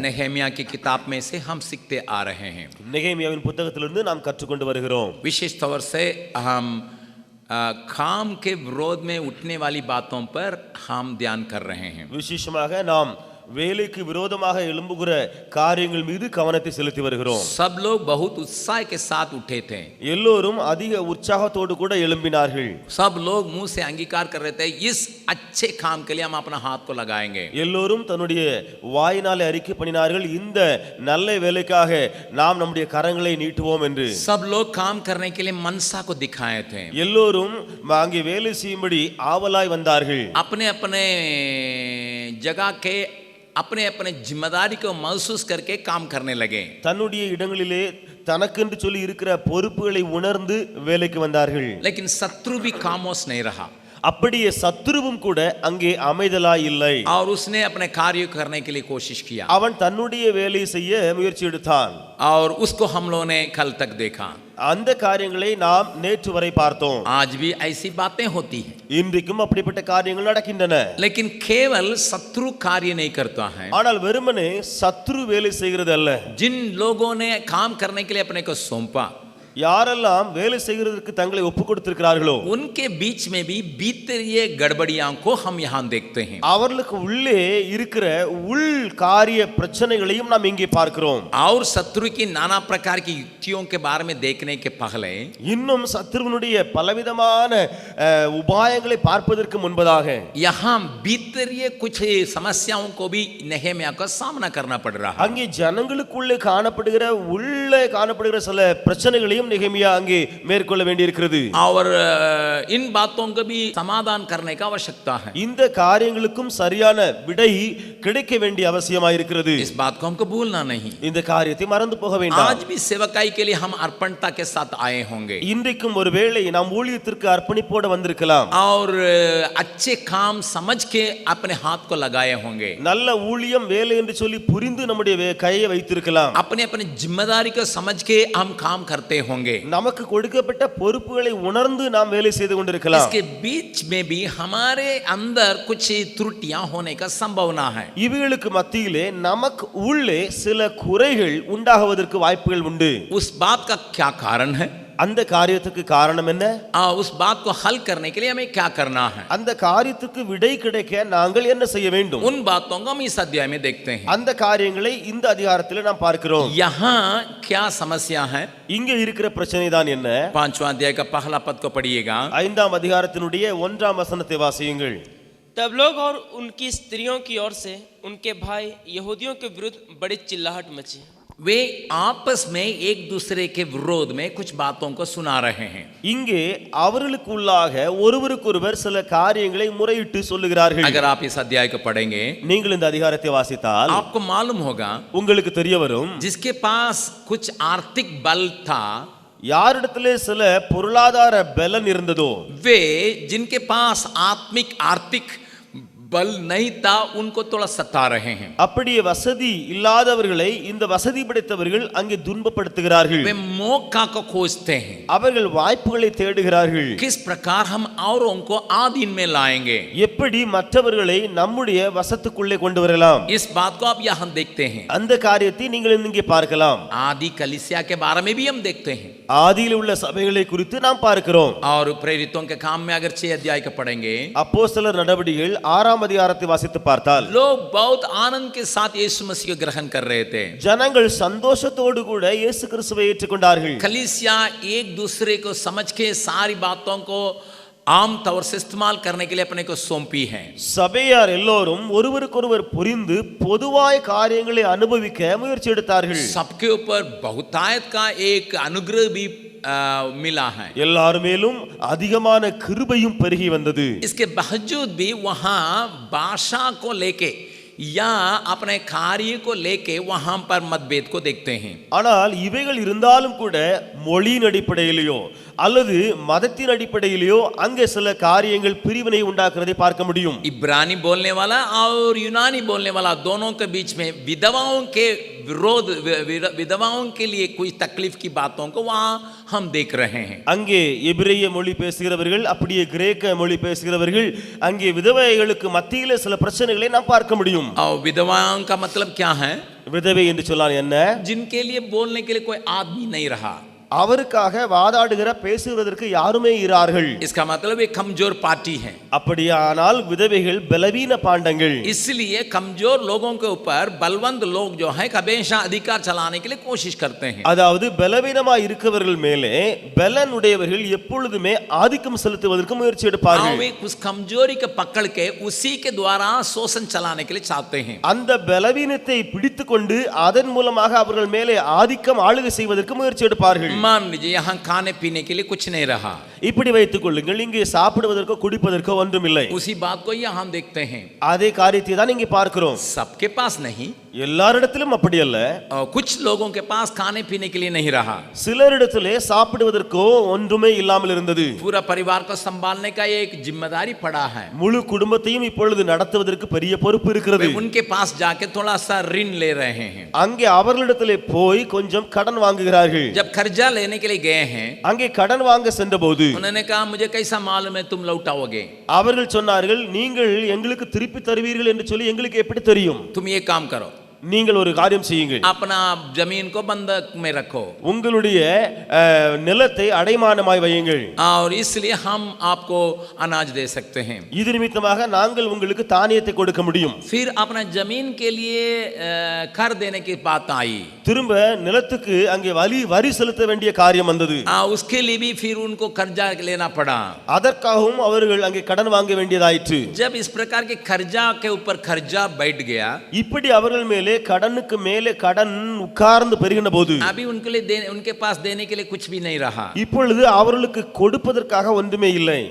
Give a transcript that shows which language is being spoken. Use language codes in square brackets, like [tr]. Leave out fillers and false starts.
[hi] नहम्या की किताब में से हम सीखते आ रहे हैं। [ta] நெகேமியாவின் புத்தகத்திலிருந்து நாம் கற்றுக்கொண்டு வருகிறோம். [hi] विशेष तौर से हम काम के विरोध में उठने वाली बातों पर हम ध्यान कर रहे हैं। [ta] விசேஷமாக நாம் வேலைக்கு விரோதமாக எழும்புகிற காரியங்கள் மீது கவனத்தை செலுத்தி வருகிறோம். [hi] सब लोग बहुत उत्साह के साथ उठे थे। [ta] எல்லோரும் அதிக உற்சாகத்தோடு கூட எழும்பினார்கள். [hi] सब लोग मुंह से अंगीकार कर रहे थे, इस अच्छे काम के लिए हम अपना हाथ को लगाएंगे। [ta] எல்லோரும் தன்னுடைய வாயினாலே அறிக்கை பண்ணினார்கள், இந்த நல்ல வேலைக்காக நாம் நம்முடைய கரங்களை நீட்டுவோம் என்று. [hi] सब लोग काम करने के लिए मनसा को दिखाए थे। [ta] எல்லோரும் அங்கே வேலை செய்யும்படி ஆவலாய் வந்தார்கள். [hi] अपने अपने जगह के अपने अपने जिम्मेदारी को महसूस करके काम करने लगे। [ta] தன்னுடைய இடங்களிலே தனக்கென்று சொல்லி இருக்கிற பொறுப்புகளை உணர்ந்து வேலைக்கு வந்தார்கள். [hi] लेकिन शत्रु भी खामोश नहीं रहा [ta] அப்படியே சத்துருவும் கூட அங்கே அமைதலாய் இல்லை. [hi] और उसने अपने कार्य करने के लिए कोशिश किया [ta] அவன் தன்னுடைய வேலை செய்ய முயற்சி எடுத்தான். [hi] और उसको हम लोगों ने कल तक देखा। [ta] அந்த காரியங்களை நாம் நேற்று வரை பார்த்தோம். [hi] आज भी ऐसी बातें होती हैं, [ta] இன்றைக்கும் அப்படிப்பட்ட காரியங்கள் நடக்கின்றன. [hi] लेकिन केवल शत्रु कार्य नहीं करता है। [ta] ஆனால் வெறுமனே சத்துரு வேலை செய்கிறது அல்ல. [hi] जिन लोगों ने काम करने के लिए अपने को सौंपा, [ta] யாரெல்லாம் வேலை செய்கிறதற்கு தங்களை ஒப்பு கொடுத்திருக்கிறார்களோ [hi] उनके बीच में भी भीतरीय गड़बड़ियां को हम यहाँ देखते हैं। [ta] அவர்களுக்கு உள்ளே இருக்கிற உள் காரிய பிரச்சனைகளையும் நாம் இங்கே பார்க்கிறோம். [hi] और शत्रु की नाना प्रकार की युक्तियों के बारे में देखने के पहले [ta] இன்னும் சத்துருவினுடைய பலவிதமான உபாயங்களை பார்ப்பதற்கு முன்பதாக [hi] यहाँ भीतरीय कुछ समस्याओं को भी नहम्या का सामना करना पड़ रहा है। [ta] அங்கே ஜனங்களுக்குள்ளே காணப்படுகிற உள்ளே காணப்படுகிற சில பிரச்சனைகளையும் நெகேமியா அங்கே மேற்கொள்ள வேண்டியிருக்கிறது. [hi] और इन बातों को भी समाधान करने का आवश्यकता है। [ta] இந்த காரியங்களுக்கும் சரியான விடை கிடைக்க வேண்டிய அவசியமாயிருக்கிறது. [hi] इस बात को हमको भूलना नहीं। [ta] இந்த காரியத்தை மறந்து போக வேண்டாம். [hi] आज भी सेवकाई के लिए हम अर्पणता के साथ आए होंगे [ta] இன்றைக்கும் ஒருவேளை நாம் ஊழியத்திற்கு அர்ப்பணிப்போடு வந்திருக்கலாம். [hi] और अच्छे काम समझ के अपने हाथ को लगाए होंगे। [ta] நல்ல ஊழியம் வேலை என்று சொல்லி புரிந்து நம்முடைய கையை வைத்திருக்கலாம். [hi] अपने अपने जिम्मेदारी को समझ के हम काम करते होंगे। [ta] நமக்கு கொடுக்கப்பட்ட பொறுப்புகளை உணர்ந்து நாம் வேலை செய்து கொண்டிருக்கலாம். [hi] इसके बीच में भी हमारे अंदर कुछ त्रुटियां होने का संभावना है। [ta] இவைகளுக்கு மத்தியிலே நமக்கு உள்ளே சில குறைகள் உண்டாகுவதற்கு வாய்ப்புகள் உண்டு. [hi] उस बात का क्या कारण है? [ta] அந்த காரியத்துக்கு காரணம் என்ன? [hi] उस बात को हल करने के लिए हमें क्या करना है? [ta] அந்த காரியத்துக்கு விடை கிடைக்க நாங்கள் என்ன செய்ய வேண்டும்? [hi] उन बातों को हम इस अध्याय में देखते हैं। [ta] அந்த காரியங்களை இந்த அதிகாரத்தில் நாம் பார்க்கிறோம். [hi] यहाँ क्या समस्या है? [ta] இங்கே இருக்கிற பிரச்சனை தான் என்ன? [hi] 5वां अध्याय का पहला पद को पढ़िएगा। [ta] 5ஆம் அதிகாரத்தினுடைய 1ஆம் வசனத்தை வாசியுங்கள். [hi] तब लोग और उनकी स्त्रियों की ओर से उनके भाई यहूदियों के विरुद्ध बड़ी चिल्लाहट मची। वे आपस में एक दूसरे के विरोध में कुछ बातों को सुना रहे हैं। [ta] இங்கே அவர்களுக்குள்ளாக ஒருவருக்கொருவர் சில காரியங்களை முறையிட்டு சொல்லுகிறார்கள். [hi] अगर आप इस अध्याय को पढ़ेंगे, [ta] நீங்கள் இந்த அதிகாரத்தை வாசித்தால் [hi] आपको मालूम होगा [ta] உங்களுக்கு தெரிய வரும், [hi] जिसके पास कुछ आर्थिक बल था, [ta] யாரிடத்திலே சில பொருளாதார பலன் இருந்ததோ, [hi] वे जिनके पास आर्थिक बल नहीं था उनको थोड़ा सता रहे हैं। [ta] அப்படியே வசதி இல்லாதவர்களை இந்த வசதி படைத்தவர்கள் அங்கே துன்பப்படுத்துகிறார்கள். [hi] वे मौका को खोजते हैं, [ta] அவர்கள் வாய்ப்புகளை தேடுகிறார்கள். [hi] किस प्रकार हम औरों को आधीन में लाएंगे, [ta] எப்படி மற்றவர்களை நம்முடைய வசத்துக்குள்ளே கொண்டு வரலாம். [hi] इस बात को आप यहाँ देखते हैं। [ta] அந்த காரியத்தை நீங்கள் இங்கே பார்க்கலாம். [hi] आदि कलीसिया के बारे में भी हम देखते हैं। [ta] ஆதியில் உள்ள சபைகளை குறித்து நாம் பார்க்கிறோம். [hi] और प्रेरितों के काम में अगर 6 अध्याय को पढ़ेंगे, [ta] அப்போஸ்தலர் நடவடிக்கைகள் 6ஆம் அதிகாரத்தை வாசித்து பார்த்தால் [hi] लोग बहुत आनंद के साथ यीशु मसीह को ग्रहण कर रहे थे। [ta] ஜனங்கள் சந்தோஷத்தோடு கூட இயேசு கிறிஸ்துவை ஏற்றுக்கொண்டார்கள். [hi] कलीसिया एक दूसरे को समझ के सारी बातों को आम तौर से इस्तेमाल करने के लिए अपने को सौंपी है। [ta] சபையார் எல்லோரும் ஒருவருக்கொருவர் புரிந்து பொதுவாய் காரியங்களை அனுபவிக்க முயற்சி எடுத்தார்கள். [hi] सबके ऊपर बहुतायत का एक अनुग्रह भी मिला है। [ta] எல்லாருமேலும் அதிகமான கிருபையும் பெருகி வந்தது. [hi] इसके बावजूद भी वहां भाषा को लेके या अपने कार्य को लेके वहां पर मतभेद को देखते हैं। [ta] ஆனால் இவைகள் இருந்தாலும் கூட மொழியின் அடிப்படையிலேயோ அல்லது மதத்தின் அடிப்படையிலேயோ அங்கே சில காரியங்கள் பிரிவினை உண்டாக்குறதை பார்க்க முடியும். [hi] इब्रानी बोलने वाला और यूनानी बोलने वाला दोनों के बीच में विधवाओं के विरोध विधवाओं के लिए कुछ तकलीफ की बातों को वहां हम देख रहे हैं। [ta] அங்கே எபிரேய மொழி பேசுகிறவர்கள் அப்படியே கிரேக்க மொழி பேசுகிறவர்கள் அங்கே விதவைகளுக்கு மத்தியிலே சில பிரச்சனைகளை நாம் பார்க்க முடியும். [hi] और विधवाओं का मतलब क्या है? [ta] விதவை என்று சொன்னால் என்ன? [hi] जिनके लिए बोलने के लिए कोई आदमी नहीं रहा, [ta] அவருக்காக வாதாடுகிற பேசுவதற்கு யாருமே இரார்கள். [hi] इसका मतलब एक कमजोर पार्टी है। [ta] அப்படியானால் விதவைகள் பலவீன பாண்டங்கள். [hi] इसलिए कमजोर लोगों के ऊपर बलवंत लोग जो है हमेशा अधिकार चलाने के लिए कोशिश करते हैं। [ta] அதாவது பலவீனமாய் இருக்கவர்கள் மேலே பலனுடையவர்கள் எப்பொழுதுமே ஆதிக்கம் செலுத்துவதற்கு முயற்சி எடுப்பார்கள். [hi] वे उस कमजोरी के पकड़ के उसी के द्वारा शोषण चलाने के लिए चाहते हैं। [ta] அந்த பலவீனத்தை பிடித்துக்கொண்டு அதன் மூலமாக அவர்கள் மேலே ஆதிக்கம் ஆளுகை செய்வதற்கு முயற்சி எடுப்பார்கள். [hi] मान लीजिए यहाँ खाने पीने के लिए कुछ नहीं रहा, [ta] இப்படி வைத்துக் கொள்ளுங்கள், இங்கே சாப்பிடுவதற்கோ குடிப்பதற்கோ ஒன்றுமில்லை. [hi] उसी बात को यहाँ हम देखते हैं। [ta] அதே காரியத்தை தான் இங்கே பார்க்கிறோம். [hi] सबके पास नहीं, [ta] எல்லாரிடத்திலும் அப்படி அல்ல. [hi] और कुछ लोगों के पास खाने पीने के लिए नहीं रहा, [ta] சிலரிடத்திலே சாப்பிடுவதற்கோ ஒன்றுமே இல்லாமல் இருந்தது. [hi] पूरा परिवार को संभालने का एक जिम्मेदारी पड़ा है। [ta] முழு குடும்பத்தையும் இப்பொழுது நடத்துவதற்கு பெரிய பொறுப்பு இருக்கிறது. [hi] वे उनके पास जाके थोड़ा सा ऋण ले रहे हैं। [ta] அங்கே அவர்களிடத்திலே போய் கொஞ்சம் கடன் வாங்குகிறார்கள். [hi] जब कर्जा लेने के लिए गए हैं, [ta] அங்கே கடன் வாங்க சென்றபோது [hi] उन्होंने कहा मुझे कैसा मालूम है तुम लौटाओगे? [ta] அவர்கள் சொன்னார்கள், நீங்கள் எங்களுக்கு திருப்பி தருவீர்கள் என்று சொல்லி எங்களுக்கு எப்படி தெரியும்? [hi] तुम ये काम करो, [ta] நீங்கள் ஒரு காரியம் செய்யுங்கள், [hi] अपना जमीन को बंधक में रखो [ta] உங்களுடைய நிலத்தை அடைமானமாய் வையுங்கள், [hi] और इसलिए हम आपको अनाज दे सकते हैं। [ta] இது நிமித்தமாக நாங்கள் உங்களுக்கு தானியத்தை கொடுக்க முடியும். [hi] फिर अपना जमीन के लिए कर देने की बात आई, [ta] திரும்ப நிலத்துக்கு அங்கே வரி செலுத்த வேண்டிய காரியம் வந்தது. [hi] उसके लिए भी फिर उनको कर्जा लेना पड़ा। [ta] அதற்காகவும் அவர்கள் அங்கே கடன் வாங்க வேண்டியதாயிற்று. [hi] जब इस प्रकार के कर्जा के ऊपर कर्जा बैठ गया, [ta] இப்படி அவர்கள் மேலே கடனுக்கு மேலே கடன் உட்கார்ந்து பெருகின போது [hi] अभी उनके पास देने के लिए कुछ भी नहीं रहा। [ta] இப்பொழுது அவர்களுக்கு கொடுப்பதற்காக ஒன்றுமே இல்லை.